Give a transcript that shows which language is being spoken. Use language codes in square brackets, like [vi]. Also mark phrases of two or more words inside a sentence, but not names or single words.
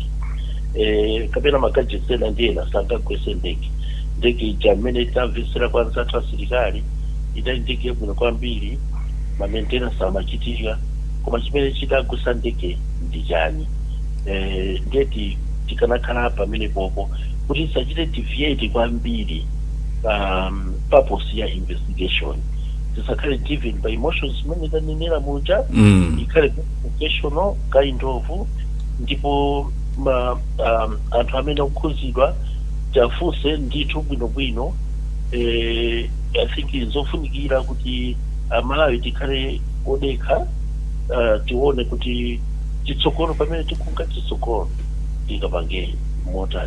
[ny] Kapena magadgets ena ndiyena sangagwese ndege ija mmene tamvetsera kwanza athu asilikali idali ndege yabwino kwambiri, ma maintenance amachitika, koma chimene chidagwesa ndege ndichani. Ndeti tikanakhala pamene popo kuti tisachite deviate kwambiri purpose ya investigation. Tisakhale [en] driven by emotions [ny] zimene tanenera muja. [en] Ikhale professional kind of, [ny] ndipo anthu amene akukhuzidwa tiafunse ndithu bwinobwino. [en] I think [ny] izofunikira kuti Malawi tikhale odekha, tione kuti chitsogolo pamene tikunga chitsogolo tingapange motani.